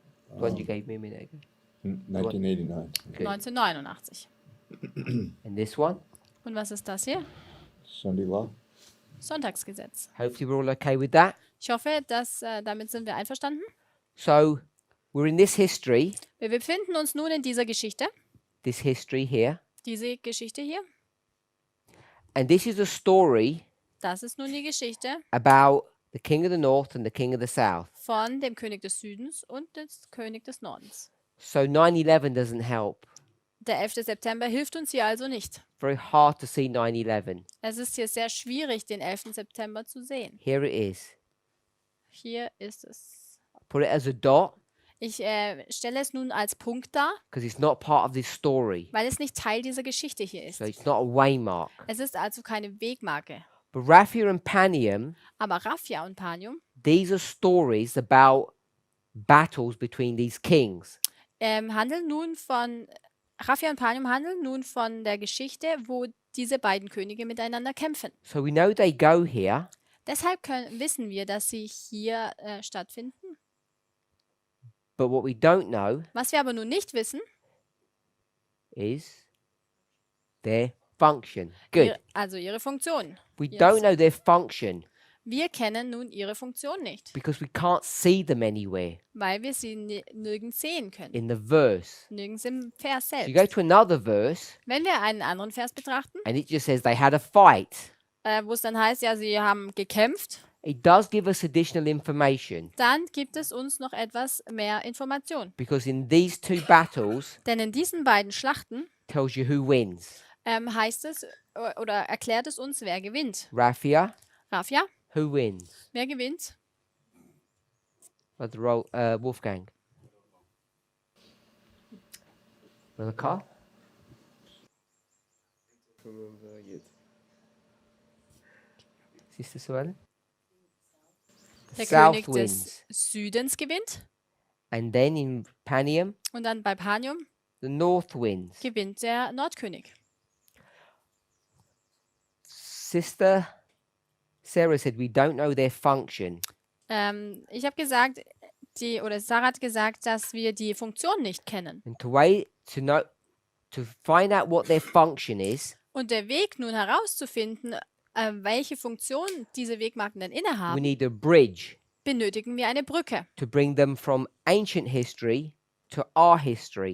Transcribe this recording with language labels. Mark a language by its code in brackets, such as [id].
[en] the one you gave me a minute ago. 1989. Good. 1989. And this one, [de] Und was ist das hier? [en] Sunday law. [de] Sonntagsgesetz. [en] hopefully we're all okay with that. [de] Ich hoffe, dass damit sind wir einverstanden. [en] So we're in this history [de] Wir befinden uns nun in dieser Geschichte. [en] here, [de] Diese Geschichte hier. [en] and this is a story [de] Das ist nun die Geschichte [en] about the king of the north and the king of the south. [de] von dem König des Südens und dem König des Nordens. [en] So 9/11 doesn't help. [de] Der 11. September hilft uns hier also nicht. [en] Very hard to see 9/11. [de] Es ist hier sehr schwierig, den 11. September zu sehen. [en] Here it is. [de] Hier ist es. [en] Put it as a dot [de] Ich stelle es nun als Punkt dar, [en] because it's not part of this story. [de] weil es nicht Teil dieser Geschichte hier ist. [en] So it's not a waymark. [de] Es ist also keine Wegmarke. [en] But Raphia and Panium, [de] Aber Raphia und Panium [en] these are stories about battles between these kings. [de] handeln nun von Raphia und Panium handeln nun von der Geschichte, wo diese beiden Könige miteinander kämpfen. [en] So we know they go here, [de] Deshalb wissen wir, dass sie hier stattfinden. [en] but what we don't know [de] Was wir aber nun nicht wissen, [en] is their function. Good. [de] also ihre Funktion. [en] We Yes. don't know their function [de] Wir kennen nun ihre Funktion nicht, [en] because we can't see them anywhere [de] weil wir sie nirgends sehen können. [en] in the verse. [de] Nirgends im Vers [en] So you [de] selbst. [en] go to another verse [de] Wenn wir einen anderen Vers betrachten, [en] and it just says they had a fight. [de] wo es dann heißt, ja, sie haben gekämpft, [en] It does give us additional information [de] dann gibt es uns noch etwas mehr Information. [en] because in these two battles [de] Denn in diesen beiden Schlachten [en] tells you who wins. [de] heißt es oder erklärt es uns, wer gewinnt. [en] Raphia, [de] Raphia, [en] who wins? [de] wer gewinnt? [en] Brother Wolfgang. Brother Carl? Sister Suellen? [de] Der [en] South [de] König [en] wins. [de] des Südens gewinnt. [en] And then in Panium, [de] Und dann bei Panium [en] the North wins. [de] gewinnt der Nordkönig. [en] Sister Sarah said we don't know their function. [de] Ich habe gesagt, Sarah hat gesagt, dass wir die Funktion nicht kennen. [en] And to find out what their function is, [de] Und der Weg nun herauszufinden, welche Funktion diese Wegmarken denn [en] we [de] innehaben, [en] need a bridge [de] benötigen wir eine Brücke, [en] to bring them from ancient history to our history.